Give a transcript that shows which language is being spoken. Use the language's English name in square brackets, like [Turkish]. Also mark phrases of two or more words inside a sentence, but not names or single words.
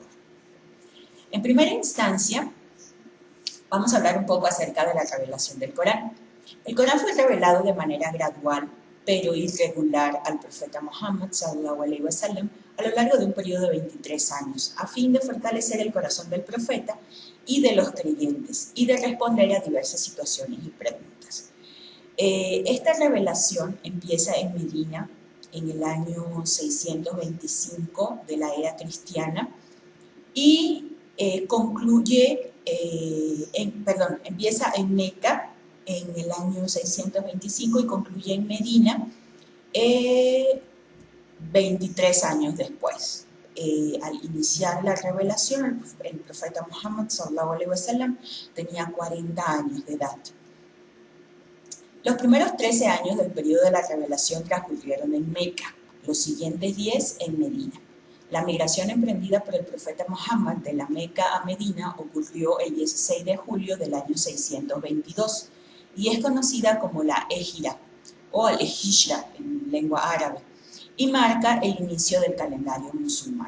[Spanish] En primera instancia, vamos a hablar un poco acerca de la revelación del Corán. El Corán fue revelado de manera gradual, pero irregular al profeta Muhammad [Arabic] صلى الله عليه وسلم [Spanish] a lo largo de un periodo de 23 años, a fin de fortalecer el corazón del profeta y de los creyentes y de responder a diversas situaciones y preguntas. Esta revelación empieza en Medina en el año 625 de la era cristiana y empieza en Meca en el año 625 y concluye en Medina 23 años después. Al iniciar la revelación, el profeta Muhammad [Arabic] صلى الله عليه وسلم [Spanish] tenía 40 años de edad. Los primeros 13 años del periodo de la revelación transcurrieron en Meca, los siguientes 10 en Medina. La migración emprendida por el profeta Muhammad de la Meca a Medina ocurrió el 16 de julio del año 622 y es conocida como la Égira o el Hijra en lengua árabe y marca el inicio del calendario musulmán.